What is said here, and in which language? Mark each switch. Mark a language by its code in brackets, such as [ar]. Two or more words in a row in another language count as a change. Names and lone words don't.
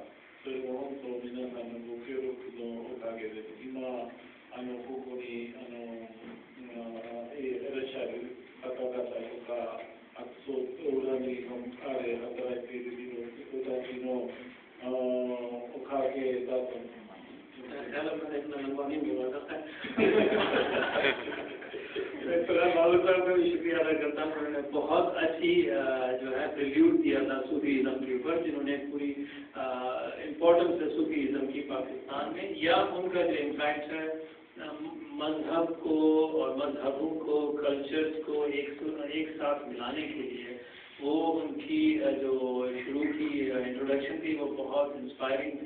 [ja] それも本当皆さんのご協力のおかげです。今、ここにいらっしゃる方々とか、あと裏に働いている人たちのおかげだと思います。 [hi] बाबू साहब का भी शुक्रिया अदा करता हूँ। उन्होंने बहुत अच्छी जो है प्रिल्यूड दिया था सूफीज़म के ऊपर, जिन्होंने पूरी इम्पोर्टेंस है सूफीज़म की पाकिस्तान में, या उनका जो इम्पैक्ट है मजहब को और मजहबों को, कल्चर्स को एक साथ मिलाने के लिए, वो उनकी जो शुरू की इंट्रोडक्शन थी वो बहुत इंस्पायरिंग थी।